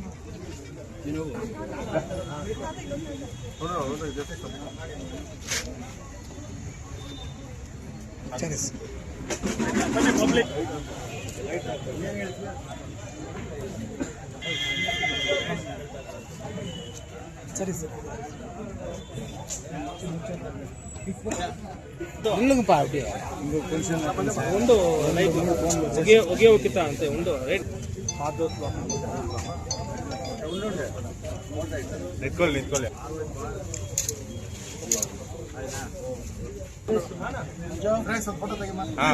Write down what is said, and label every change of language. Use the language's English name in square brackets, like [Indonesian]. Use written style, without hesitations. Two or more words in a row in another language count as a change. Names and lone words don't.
[Kannada] ಪಬ್ಲಿಕ್ ಸರಿ ಸರ್. [Tamil] இல்லைங்கப்பா அப்படியே உண்டு [English] okay okay [Tamil] தான் [Telugu] అంతే ఉండు రైట్ [Kannada] ನಿಂತ್ಕೊಳ್ಳಿ. ಫೋಟೋ ತೆಗಿಮ್ಮ.